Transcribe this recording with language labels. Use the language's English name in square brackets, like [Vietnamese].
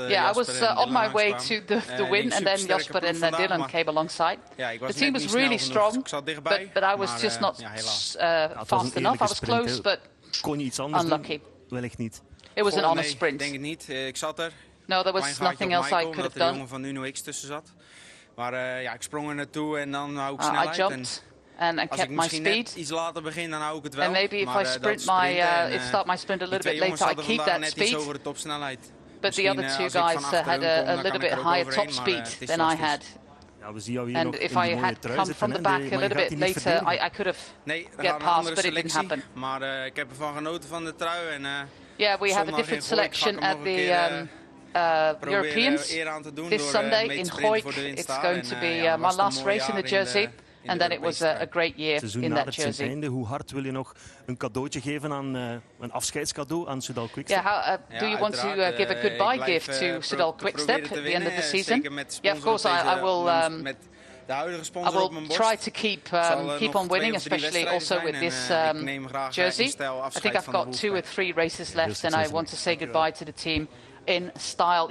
[English] I was on my way to the win, and then Jasper and Dylan came alongside. The team was really strong, but I was just not fast enough. I was close, but unlucky. [Dutch] Wellicht niet. [English] It was an honest sprint. [Dutch] Denk het niet. Ik zat er. [English] No, there was nothing else I could have done. [Dutch] Jongen van Uno X tussen zat. Maar ja, ik sprong er naartoe en dan hou ik snelheid. [English] I jumped and kept my speed. [Dutch] Iets later begin, dan hou ik het wel. [English] And maybe if I start my sprint a little bit later, I keep that speed. [Dutch] Over de topsnelheid. [English] But the other two guys had a little bit higher top speed than I had. And if I had come from the back a little bit later, I could have get past, but it didn't happen. [Dutch] Maar ik heb ervan genoten van de trui. En, [English] yeah, we have a different selection at the Europeans this Sunday in Goik. It's going to be my last race in the jersey. And then it was a great year in that jersey. [Dutch] Hoe hard wil je nog een cadeautje geven aan een afscheidscadeau aan Soudal Quickstep? [English] Yeah, do you want to give a goodbye gift to Soudal Quickstep at the end of the season? Yeah, of course I will. I will try to keep on winning, especially also with this jersey. I think I've got 2 or 3 races left, and I want to say goodbye to the team in style.